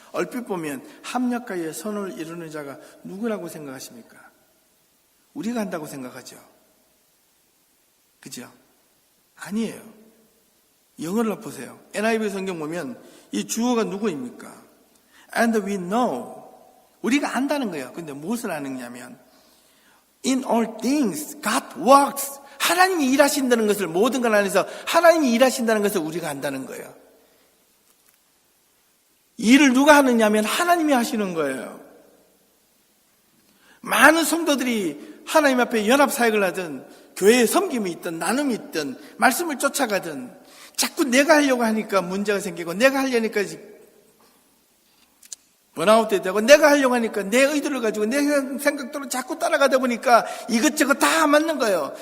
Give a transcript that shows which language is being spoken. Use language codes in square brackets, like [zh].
[ko] 얼핏 보면 합력하여 선을 이루는 자가 누구라고 생각하십니까? 우리가 한다고 생각하죠. 그죠? 아니에요. 영어를 보세요. NIV 성경 보면 이 주어가 누구입니까? [en] And we know. [ko] 우리가 안다는 거예요. 근데 무엇을 아느냐면 [en] In all things God works. [ko] 하나님이 일하신다는 것을 모든 것 안에서 하나님이 일하신다는 것을 우리가 안다는 거예요. 일을 누가 하느냐면 하나님이 하시는 거예요. 많은 성도들이 하나님 앞에 연합사역을 하든 교회에 섬김이 있든 나눔이 있든 말씀을 쫓아가든 자꾸 내가 하려고 하니까 문제가 생기고 내가 하려니까 번아웃도 되고 내가 하려고 하니까 내 의도를 가지고 내 생각대로 자꾸 따라가다 보니까 이것저것 다 맞는 거예요.